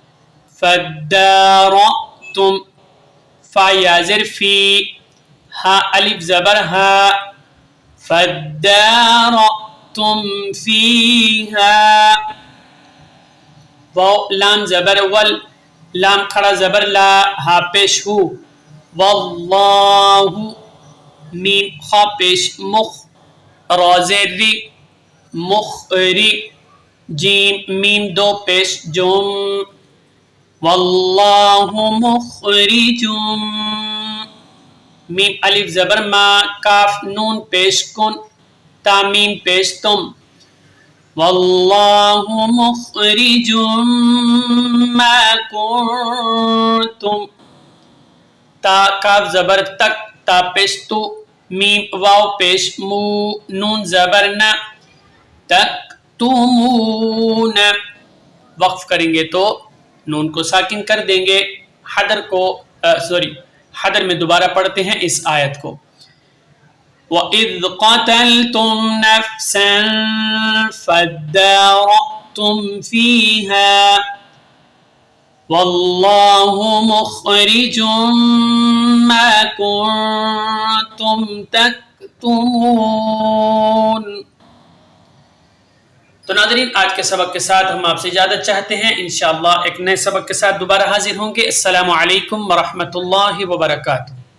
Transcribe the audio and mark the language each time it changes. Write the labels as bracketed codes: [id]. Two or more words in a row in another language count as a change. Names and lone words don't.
[ur] فدارتم فا یازر فی ہا الف زبر ہا [ar] فدارتم فیہا [ur] واو لام زبر ول لام کھڑا زبر لا ہا پیش ہو واللہ میم خا پیش مخ رازر ری مخری جیم میم دو پیش جم [ar] واللہ مخرجم [ur] میم الف زبر ما کاف نون پیش کن تا میم پیش تم [ar] واللہ مخرجم ما کنتم [ur] تا کاف زبر تک تا پیش تو میم واو پیش مو نون زبر نا تکتمون وقف کریں گے تو نون کو ساکن کر دیں گے حدر میں دوبارہ پڑھتے ہیں اس آیت کو [ar] وَإِذْ قَتَلْتُمْ نَفْسًا فَادَّارَأْتُمْ فِيهَا وَاللَّهُ مُخْرِجٌ مَا كُنْتُمْ [ur] تَكْتُمُونَ تو ناظرین آج کے سبق کے ساتھ ہم آپ سے اجازت چاہتے ہیں انشاءاللہ ایک نئے سبق کے ساتھ دوبارہ حاضر ہوں گے. [ar] السلام علیکم ورحمۃ اللہ وبرکاتہ.